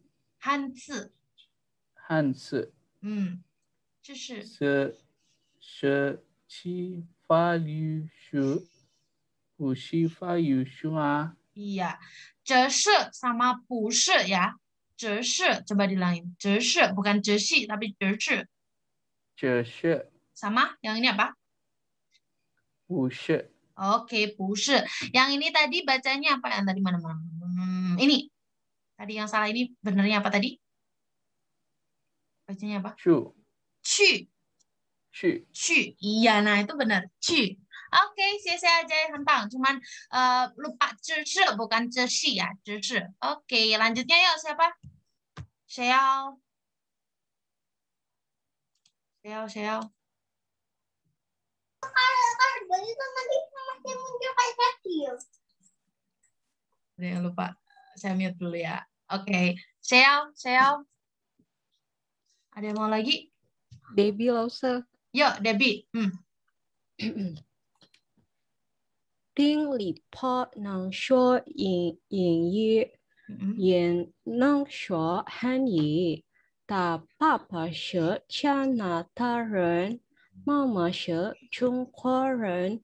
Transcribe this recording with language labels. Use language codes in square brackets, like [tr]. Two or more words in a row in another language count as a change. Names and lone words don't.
[zh] 汉字。这是法语书，不是法语书啊。 [id] Iya, [zh] 这是 [id] sama [zh] 不是 [id] ya. [zh] 这是 [id] coba dilangin. [zh] 这是 bukan 这是 tapi 这是。这是 [id] Sama? Yang ini apa? [zh] 不是 Oke, 不是. [id] Yang ini tadi bacanya apa? Yang tadi mana? Ini. Tadi yang salah ini benernya apa tadi? Bacanya apa? 去。Iya, nah itu benar. 去. Oke, saya aja yang hentang. Cuman lupa 知识 bukan 知识 ya. 知识. Oke, lanjutnya yuk siapa? Xiao. Jangan lupa. Saya mute dulu ya. Oke. Xiao. Ada yang mau lagi? [zh] Debbie 老师， [id] Yuk, Debbie. [zh] 丁力波能说英语，也能说汉语。他爸爸是加拿大人，妈妈是中国人。